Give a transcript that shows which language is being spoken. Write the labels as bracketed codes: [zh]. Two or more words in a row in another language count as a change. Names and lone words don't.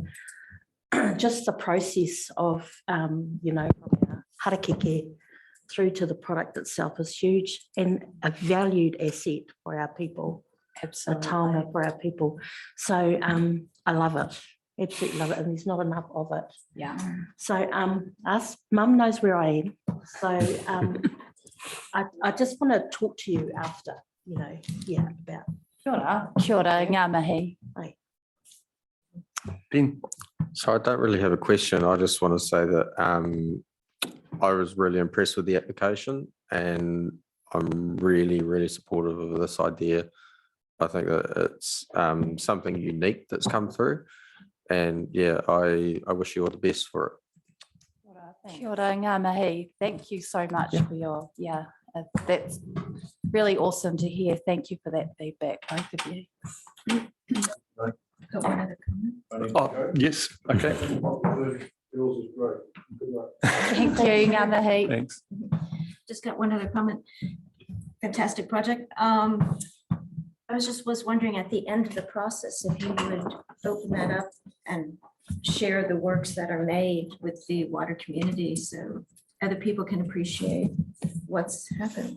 [en] Just the process of, you know, from our harakeke through to the product itself is huge and a valued asset for our people, a taonga for our people. So I love it, absolutely love it, and there's not enough of it. Yeah. So us, Mum knows where I am. So I just want to talk to you after, you know, yeah, about. [mi] Kia ora, ngā mihi. [en] Ben, So I don't really have a question. I just want to say that I was really impressed with the application, and I'm really, really supportive of this idea. I think that it's something unique that's come through, and yeah, I wish you all the best for it. [mi] Kia ora, ngā mihi. [en] Thank you so much for your, that's really awesome to hear. Thank you for that feedback, both of you. Got one other comment. oh, yes, okay, Yours is great. Good luck. Thank you, [mi] ngā mihi. [en] thanks. Just got one other comment. Fantastic project. I was wondering at the end of the process, if you would open that up and share the works that are made with the water community so other people can appreciate what's happened.